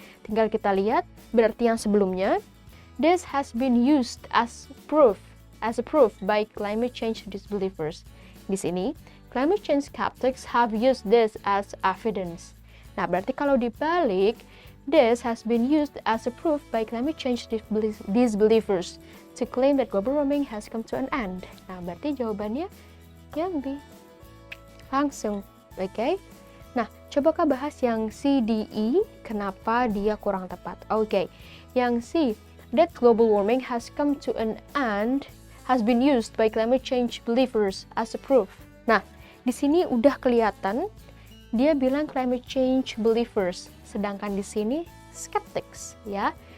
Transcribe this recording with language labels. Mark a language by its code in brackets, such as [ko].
[id] Tinggal kita lihat, berarti yang sebelumnya, [en] this has been used as a proof by climate change disbelievers. Di sini, climate change skeptics have used this as evidence. [id] Nah, berarti kalau dibalik, [en] This has been used as a proof by climate change disbelievers to claim that global warming has come to an end. [id] Nah, berarti jawabannya yang B. Langsung, oke? Nah, coba bahas yang C, D, E, kenapa dia kurang tepat. Oke, yang C, [en] that global warming has come to an end has been used by climate change believers as a proof. [id] Nah, di sini udah kelihatan dia bilang [en] climate change believers, [id] sedangkan di sini skeptics, ya.